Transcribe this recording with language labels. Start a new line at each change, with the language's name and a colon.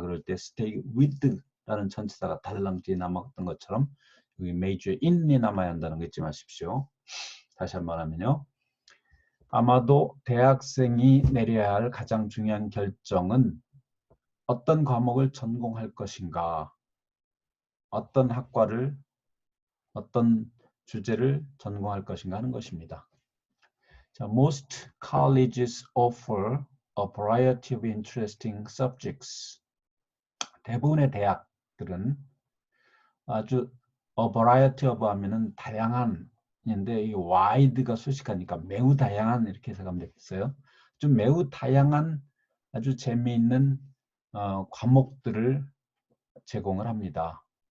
Korean: 그럴 때 stay with 라는 전치사가 달랑 뒤에 남았던 것처럼 여기 major in이 남아야 한다는 거 잊지 마십시오. 다시 한번 하면요. 아마도 대학생이 내려야 할 가장 중요한 결정은 어떤 과목을 전공할 것인가, 어떤 학과를, 어떤 주제를 전공할 것인가 하는 것입니다.
English: 자, most colleges offer a variety of interesting subjects.
Korean: 대부분의 대학들은 아주
English: a variety of
Korean: 하면은 다양한 인데 이 wide가 수식하니까 매우 다양한 이렇게 해석하면 되겠어요. 좀 매우 다양한 아주 재미있는 과목들을 제공을 합니다.